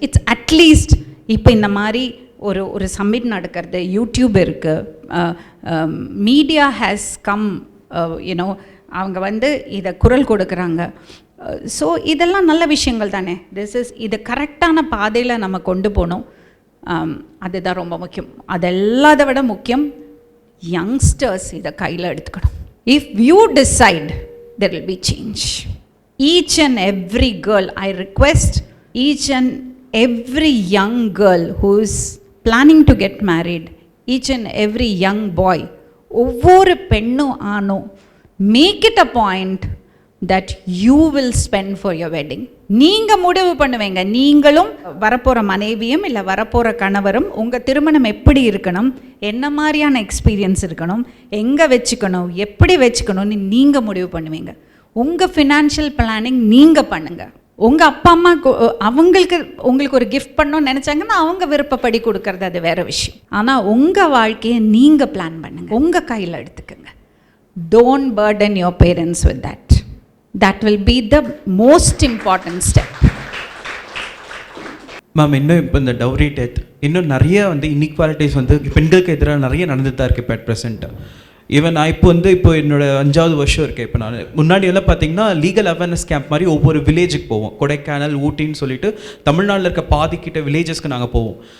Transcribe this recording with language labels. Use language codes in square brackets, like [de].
[ta] It's at least இப்போ இந்த மாதிரி ஒரு சம்மிட் நடக்கிறது, யூடியூப் இருக்குது, [en] media has come, you know, [ta] அவங்க வந்து இதை குரல் கொடுக்குறாங்க. ஸோ இதெல்லாம் நல்ல விஷயங்கள் தானே. இது கரெக்டான பாதையில் நம்ம கொண்டு போகணும். அதுதான் ரொம்ப முக்கியம். அதெல்லாத விட முக்கியம் யங்ஸ்டர்ஸ் இதை கையில் எடுத்துக்கணும். [en] If you decide there will be change. Each and every girl, I request each and every young girl who is planning to get married, each and every young boy, [ta] ஒவ்வொரு பெண்ணும் ஆணும், [en] make it a point that you will spend for your wedding. [ta] நீங்கள் முடிவு பண்ணுவீங்க. நீங்களும் வரப்போகிற மனைவியும் இல்லை வரப்போகிற கணவரும் உங்கள் திருமணம் எப்படி இருக்கணும், என்ன மாதிரியான எக்ஸ்பீரியன்ஸ் இருக்கணும், எங்கே வச்சுக்கணும், எப்படி வச்சுக்கணும்னு நீங்கள் முடிவு பண்ணுவீங்க. உங்கள் ஃபினான்ஷியல் பிளானிங் நீங்கள் பண்ணுங்கள். உங்கள் அப்பா அம்மா உங்களுக்கு ஒரு கிஃப்ட் பண்ணணும்னு நினச்சாங்கன்னா அவங்க விருப்பப்படி கொடுக்கறது அது வேறு விஷயம். ஆனால் உங்கள் வாழ்க்கையை நீங்கள் பிளான் பண்ணுங்கள், உங்கள் கையில் எடுத்துக்கோங்க. [en] Don't burden your parents with that. That will be the most important step. [ta] Ma'am, இன்னும் இப்போ இந்த டவுரி டெத் இன்னும் நிறைய வந்து இன்இக்வாலிட்டிஸ் வந்து பெண்களுக்கு எதிராக நிறைய நடந்துட்டு தான் இருக்குது இப்போ [en] At present. [ta] ஈவன் நான் இப்போ என்னோட 5வது வருஷம் இருக்கேன். இப்போ நான் முன்னாடி எல்லாம் பார்த்தீங்கன்னா லீகல் அவேர்னஸ் கேம்ப் மாதிரி ஒவ்வொரு வில்லேஜுக்கு போவோம். கொடைக்கானல், ஊட்டின்னு சொல்லிட்டு தமிழ்நாட்டில் இருக்க பாதிக்கிட்ட வில்லேஜஸ்க்கு நாங்கள் போவோம்.